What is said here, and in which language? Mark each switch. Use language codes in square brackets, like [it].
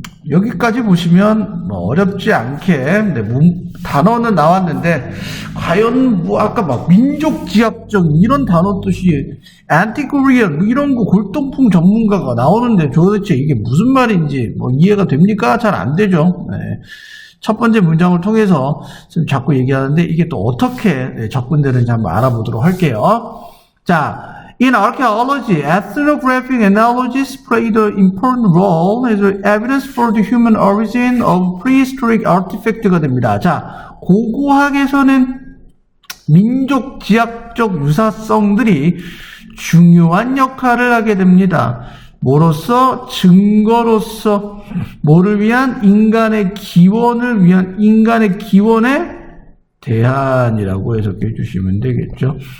[ko] 여기까지 보시면 뭐 어렵지 않게 단어는 나왔는데 과연 뭐 아까 막 민족지학적 이런 단어 뜻이 antiquarian 뭐 이런 거 골동품 전문가가 나오는데 도대체 이게 무슨 말인지 뭐 이해가 됩니까? 잘 안 되죠. 첫 번째 문장을 통해서 지금 자꾸 얘기하는데 이게 또 어떻게 접근되는지 한번 알아보도록 할게요. [en] 자, in archaeology, ethnographic analogies played an important role as evidence for the human origin of prehistoric artifact [ko] 가 됩니다. 자, 고고학에서는 민족 지학적 유사성들이 중요한 역할을 하게 됩니다. 뭐로서? 증거로서. 뭐를 위한? 인간의 기원을 위한 인간의 기원에 대한이라고 해석해 주시면 되겠죠.